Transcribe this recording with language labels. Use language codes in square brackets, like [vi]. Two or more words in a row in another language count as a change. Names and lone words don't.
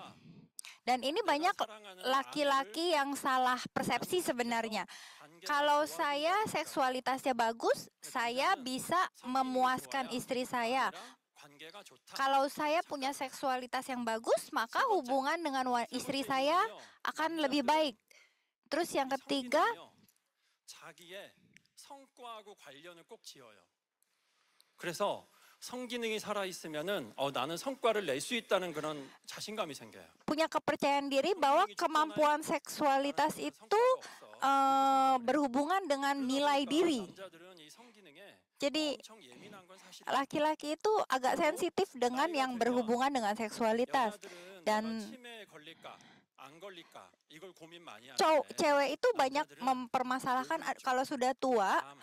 [id] Dan ini banyak laki-laki yang salah persepsi sebenarnya. Kalau saya seksualitasnya bagus, saya bisa memuaskan istri saya. Kalau saya punya seksualitas yang bagus, maka hubungan dengan istri saya akan lebih baik. Terus yang ketiga, [ko] 성기능이 살아있으면은 나는 성과를 낼 수 있다는 그런 자신감이 생겨요. [id] punya kepercayaan diri bahwa kemampuan seksualitas itu berhubungan dengan nilai diri. Jadi laki-laki itu agak sensitif dengan yang berhubungan dengan seksualitas, dan cewek itu banyak mempermasalahkan kalau sudah tua.